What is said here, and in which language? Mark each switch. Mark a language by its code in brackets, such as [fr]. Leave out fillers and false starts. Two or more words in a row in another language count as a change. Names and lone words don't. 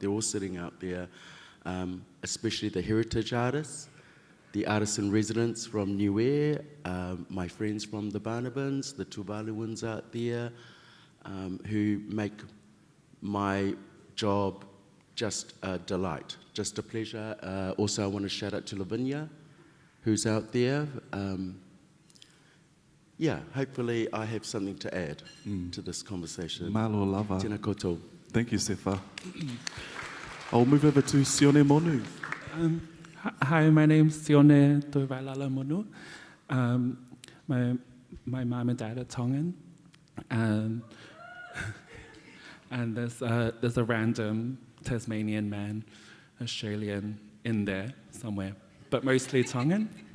[en] They're all sitting out there, especially the heritage artists, the artists in residence from Niue, my friends from the Barnabans, the Tuvaluans out there, who make my job just a delight, just a pleasure. Also, I want to shout out to Lavinia, who's out there. Hopefully I have something to add to this conversation. [sm] Malo lava. [mi] Tēnā koutou. [en] Thank you, Sefa. I'll move over to Sione Monu. Hi, my name's Sione Toivailala Monu. My mom and dad are Tongan, and there's a random Tasmanian man, Australian, in there somewhere, but mostly Tongan.